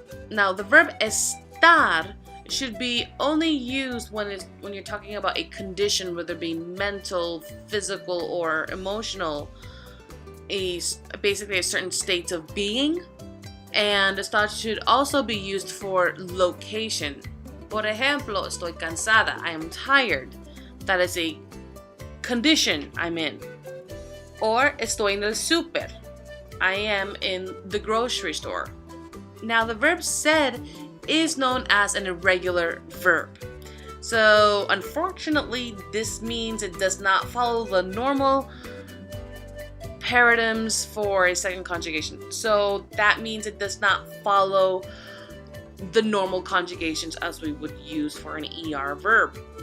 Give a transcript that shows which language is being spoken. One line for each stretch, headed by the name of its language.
English: Now the verb estar should be only used when you're talking about a condition, whether it be mental, physical, or emotional, basically a certain state of being. And estar should also be used for location.
Spanish: Por ejemplo, estoy cansada,
English: I am tired. That is a condition I'm in.
Spanish: Or estoy en el súper,
English: I am in the grocery store. Now the verb ser is known as an irregular verb. So unfortunately, this means it does not follow the normal paradigms for a second conjugation. So that means it does not follow the normal conjugations as we would use for an ER verb.